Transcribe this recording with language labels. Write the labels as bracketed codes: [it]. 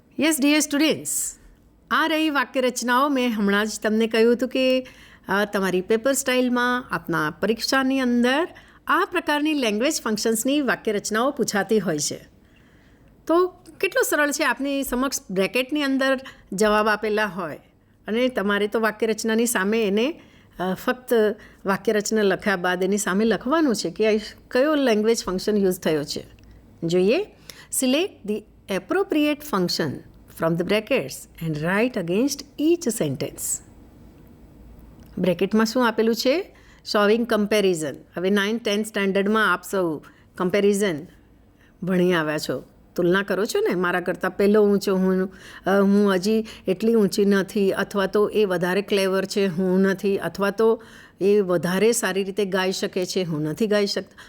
[gu] Yes dear students, આ રહી વાક્ય રચનાઓ. મેં હમણાં જ તમને કહ્યું હતું કે તમારી પેપર સ્ટાઇલમાં આપના પરીક્ષાની અંદર આ પ્રકારની લેંગ્વેજ ફંક્શન્સની વાક્ય રચનાઓ પૂછાતી હોય છે. તો કેટલું સરળ છે, આપની સમક્ષ બ્રેકેટની અંદર જવાબ આપેલા હોય અને તમારે તો વાક્ય રચનાની સામે એને ફક્ત વાક્ય રચના લખ્યા બાદ એની સામે લખવાનું છે કે કયો લેંગ્વેજ ફંક્શન યુઝ થયો છે. [en] જોઈએ, select the appropriate function from the brackets and write against each sentence. [gu] બ્રેકેટમાં શું આપેલું છે? [en] Showing comparison. [gu] હવે 9th-10th સ્ટેન્ડર્ડમાં આપ સૌ કમ્પેરિઝન ભણી આવ્યા છો, તુલના કરો છો ને, મારા કરતાં પહેલો ઊંચો હું હજી એટલી ઊંચી નથી, અથવા તો એ વધારે ક્લેવર છે હું નથી, અથવા તો એ વધારે સારી રીતે ગાઈ શકે છે હું નથી ગાઈ શકતા.